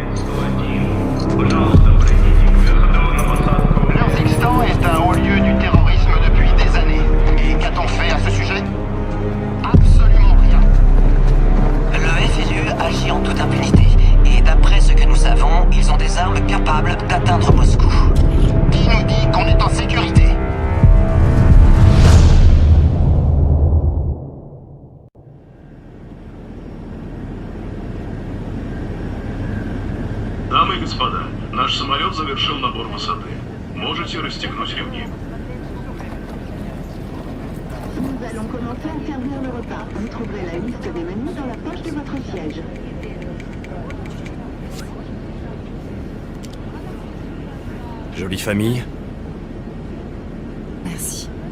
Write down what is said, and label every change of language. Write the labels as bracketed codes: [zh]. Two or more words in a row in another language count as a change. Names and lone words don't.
[fr] L'Urzikstan est un haut lieu du terrorisme depuis des années. Et qu'a-t-on fait à ce sujet? Absolument rien. Le FLU agit en toute impunité. Et d'après ce que nous savons, ils ont des armes capables d'atteindre Moscou. Qui nous dit qu'on est en sécurité? [ru] Дамы и господа, наш самолет завершил набор высоты. Можете расстегнуть ремни. [fr] Nous allons commencer à servir le repas. Vous trouverez la liste des menus dans la poche de votre siège. Jolie famille. Merci.